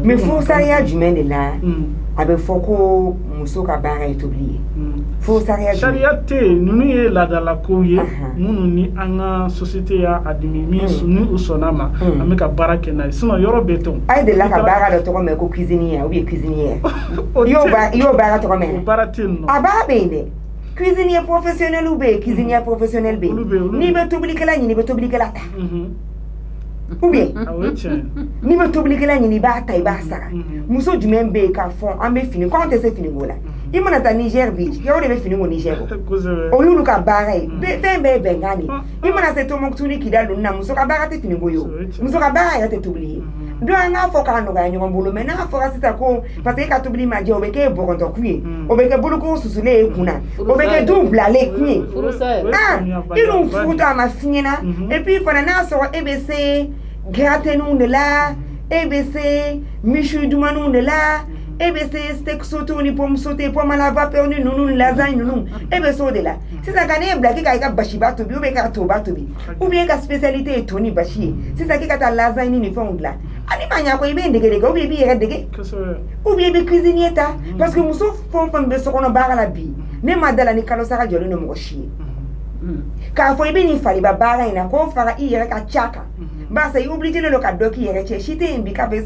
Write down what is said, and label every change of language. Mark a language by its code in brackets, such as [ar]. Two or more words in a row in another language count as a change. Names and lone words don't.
[bm] mais furusariya jumɛn de la a bɛ fɔ ko muso ka baara ye tobili ye furusariya jumɛn sariya tɛ yen ninnu ye laadalakow ye minnu ni an ka société y'a admis min ni u sɔnn'a ma an bɛ ka baara kɛ n'a ye sinon yɔrɔ bɛɛ tɛ o a ye delila ka baara dɔ tɔgɔ mɛn ko [fr] cuisinier ou bien cuisinière [bm] i y'o baara tɔgɔ mɛn o baara tɛ yen nɔ a baara bɛ yen dɛ [fr] cuisinier professionnel ou bien cuisinière professionnel [bm] bɛ yen n'i bɛ tobilikɛla ɲini i bɛ tobilikɛla ta [fr] ou bien [bm] n'i bɛ tobilikɛla ɲini i b'a ta i b'a sara muso jumɛn bɛ yen k'a fɔ an bɛ fini ko an tɛ se finiko la i mana taa Niger bi yɔrɔ de bɛ fini ko Niger o y'olu ka baara ye fɛn bɛɛ ye bɛnkan de i mana se Tombouctou ni Kidal ninnu na muso ka baara tɛ finiko ye o muso ka baara yɛrɛ tɛ tobili ye donc an k'a fɔ k'a nɔgɔya ɲɔgɔn bolo mais n'a fɔra sisan ko parce que e ka tobili ma jɛ o bɛ kɛ bɔgɔntɔkun ye o bɛ kɛ boloko susulen ye kunna o bɛ kɛ du bilalen kun ye i dun furu to a ma f'i ɲɛna [fr] et puis [bm] fana n'a sɔrɔ e bɛ se gratiniw de la e bɛ se michu dumanuw de la e bɛ se [fr] steak sauté [bm] ni [fr] pomme sauté pomme à la vapeur [bm] ni ninnu lasagne ninnu e bɛ se o de la sisan ka ne bila k'i ka i ka basiba tobi [fr] ou bien [bm] ka toba tobi [fr] ou bien [bm] ka spécialité ye to ni basi ye sisan k'i ka taa lasagne ni fɛnw dilan ani ma ɲa ko i bɛ dege [fr] ou bien [bm] i b'i yɛrɛ dege [fr] ou bien [bm] i bɛ cuisinier ta parce que muso fɛn o fɛn bɛ so kɔnɔ baara la bi ne ma da la ni kalo sara jɔlen don mɔgɔ si ye k'a fɔ i bɛ nin fariba baara in na k'o fara i yɛrɛ ka ca kan basa i obligé don ka dɔ k'i yɛrɛ cɛ si tɛ yen bi k'a bɛ se